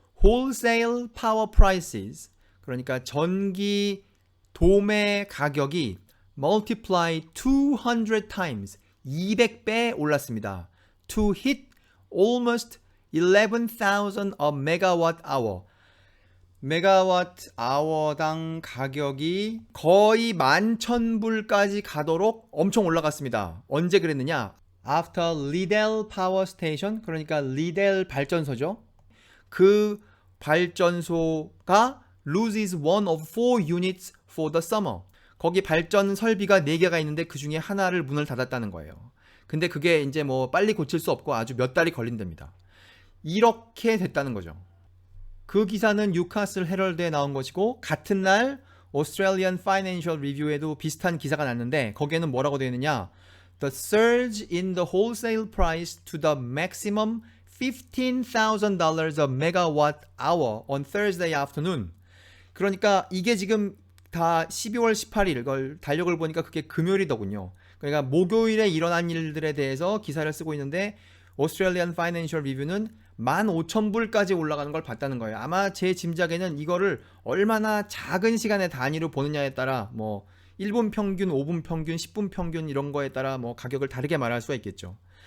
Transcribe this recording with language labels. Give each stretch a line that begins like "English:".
English: Wholesale Power Prices,
Korean: 그러니까 전기 도매 가격이
English: multiply 200 times,
Korean: 200배 올랐습니다.
English: To hit almost 11,000 a megawatt hour.
Korean: 메가와트 아워당 가격이 거의 11,000불까지 가도록 엄청 올라갔습니다. 언제 그랬느냐?
English: After Liddell Power Station,
Korean: 그러니까 리델 발전소죠. 그 발전소가
English: loses one of 4 units for the summer.
Korean: 거기 발전 설비가 4개가 있는데 그 중에 하나를 문을 닫았다는 거예요. 근데 그게 이제 뭐 빨리 고칠 수 없고 아주 몇 달이 걸린답니다. 이렇게 됐다는 거죠. 그 기사는 뉴카슬 헤럴드에 나온 것이고, 같은 날 Australian Financial Review에도 비슷한 기사가 났는데, 거기에는 뭐라고 되어 있느냐?
English: The surge in the wholesale price to the maximum $15,000 a megawatt hour on Thursday afternoon.
Korean: 그러니까 이게 지금 다 12월 18일, 걸 달력을 보니까 그게 금요일이더군요. 그러니까 목요일에 일어난 일들에 대해서 기사를 쓰고 있는데, Australian Financial Review는 15,000불까지 올라가는 걸 봤다는 거예요. 아마 제 짐작에는 이거를 얼마나 작은 시간의 단위로 보느냐에 따라, 뭐 1분 평균, 5분 평균, 10분 평균 이런 거에 따라 뭐 가격을 다르게 말할 수가 있겠죠.